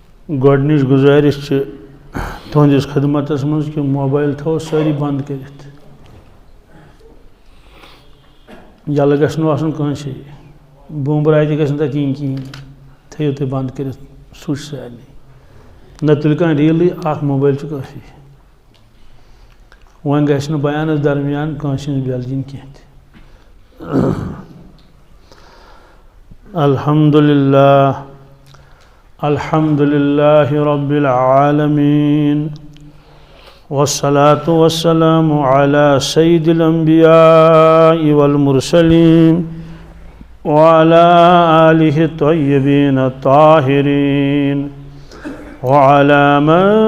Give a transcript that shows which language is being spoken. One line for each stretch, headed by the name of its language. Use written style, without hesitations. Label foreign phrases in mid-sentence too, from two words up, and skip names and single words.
Kashmiri: گۄڈنِچ گُزٲرِش چھِ تُہنٛدِس خدمتس منٛز کہ موبایل تھاوو سٲری بنٛد کٔرِتھ یلہٕ گژھِ نہٕ آسُن کٲنٛسے بومبراے تہِ گژھِ نہٕ تتہِ یِنۍ کِہیٖنۍ تھٲیِو تُہۍ بنٛد کٔرِتھ سُچ سارنٕے نہ تُلہِ کانٛہہ ریٖلٕے اکھ موبایل چھُ کٲفی وۄنۍ گژھِ نہٕ بیانس درمیان کٲنٛسہِ ہٕنٛز بٮ۪ل دِنۍ کینٛہہ تہِ
Arabic: الحمد لله رب العالمين والصلاة والسلام على سيد الأنبياء والمرسلين وعلى آله الطيبين الطاهرين وعلى من